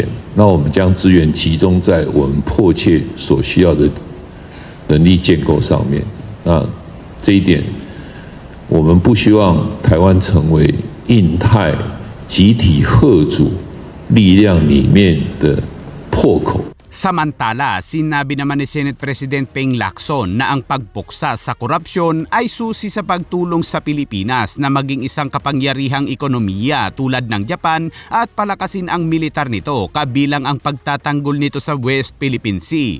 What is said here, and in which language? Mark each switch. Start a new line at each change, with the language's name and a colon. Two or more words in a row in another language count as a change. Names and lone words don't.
Chinese: 那我们将资源集中在我们迫切所需要的能力建构上面。那这一点，我们不希望台湾成为印太集体嚇阻力量里面的破口。
Filipino: Samantala, sinabi naman ni
English: Senate President
Filipino: Ping Lacson na ang pagpuksa sa korupsyon ay susi sa pagtulong sa Pilipinas na maging isang kapangyarihang ekonomiya tulad ng Japan at palakasin ang militar nito kabilang ang pagtatanggol nito sa West Philippine Sea.